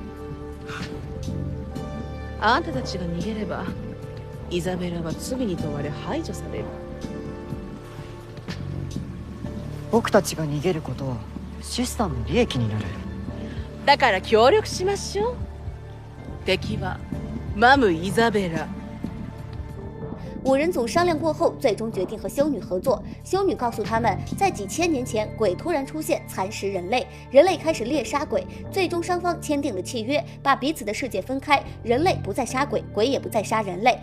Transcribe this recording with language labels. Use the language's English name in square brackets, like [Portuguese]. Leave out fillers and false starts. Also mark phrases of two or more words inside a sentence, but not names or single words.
[Japanese] あんたたちが逃げればイザベラは罪に問われ排除される。僕たちが逃げることはシスターの利益になる。だから協力しましょう。敵はマム・イザベラ。 [Chinese] 五人组商量过后，最终决定和修女合作。修女告诉他们，在几千年前，鬼突然出现，蚕食人类，人类开始猎杀鬼。最终双方签订了契约，把彼此的世界分开，人类不再杀鬼，鬼也不再杀人类。